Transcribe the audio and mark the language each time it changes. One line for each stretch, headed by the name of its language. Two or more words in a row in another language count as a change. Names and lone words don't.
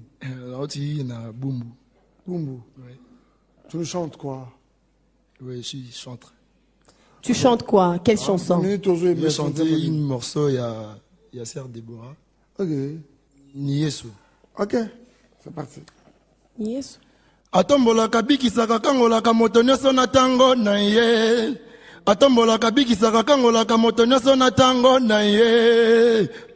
French: Là, tu es à Bumbu. Bumbu? Oui. Tu nous chantes quoi? Oui, je suis chanteur. Tu chantes quoi? Quelle chanson? J'ai chanté une morceau, il y a Sœur Déborah. Ok. Niesu. Ok. C'est parti. Niesu.
Lingala: Atombolaka bikisaka kangolaka moto nyonso na tango na ye. Atombolaka bikisaka kangolaka moto nyonso na tango na ye.